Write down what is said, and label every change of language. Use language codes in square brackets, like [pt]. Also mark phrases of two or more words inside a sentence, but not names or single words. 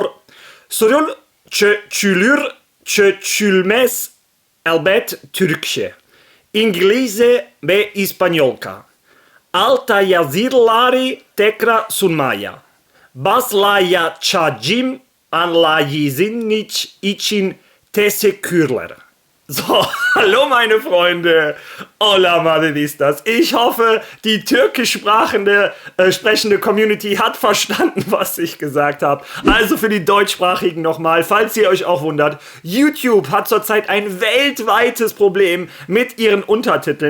[tr] Sorun çözülmez elbet Türkçe, İngilizce ve İspanyolca. Alta yazıları tekrar sunmaya başlayacağım, anlayışınız için teşekkürler. [de] So, hallo meine Freunde, [es] hola Madridistas. [de] Ich hoffe, die türkisch sprechende Community hat verstanden, was ich gesagt habe. Also für die Deutschsprachigen nochmal, falls ihr euch auch wundert, YouTube hat zurzeit ein weltweites Problem mit ihren Untertiteln.